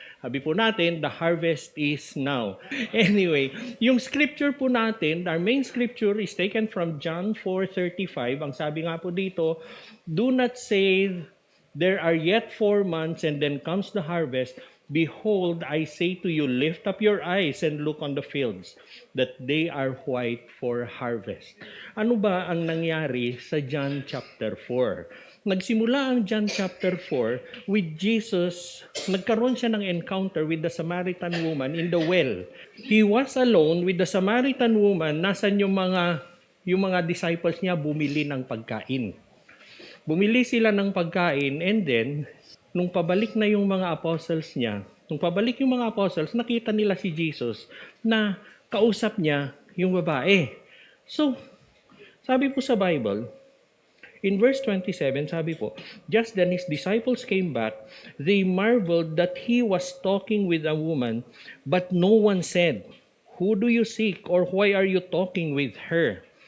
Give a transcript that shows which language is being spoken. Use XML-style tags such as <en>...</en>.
<tl>Sabi po natin,</tl> <en>the harvest is now. Anyway, yung scripture po natin, our main scripture is taken from John 4:35.</en> <tl>Ang sabi nga po dito,</tl> <en>do not say, there are yet 4 months and then comes the harvest. Behold, I say to you, lift up your eyes and look on the fields, that they are white for harvest.</en> <tl>Ano ba ang nangyari sa John chapter 4? Nagsimula ang John chapter 4</tl> <en>with Jesus.</en> <tl>Nagkaroon siya ng</tl> <en>encounter with the Samaritan woman in the well. He was alone with the Samaritan woman.</en> <tl>Nasan yung mga disciples niya bumili ng pagkain. Bumili sila ng pagkain and then nung pabalik na yung mga apostles niya, nakita nila si Jesus na kausap niya yung babae.</tl> <en>So,</en> <tl>sabi po sa Bible,</tl> <en>in verse 27, sabi po, just then his disciples came back, they marveled that he was talking with a woman, but no one said, who do you seek or why are you talking with her?</en>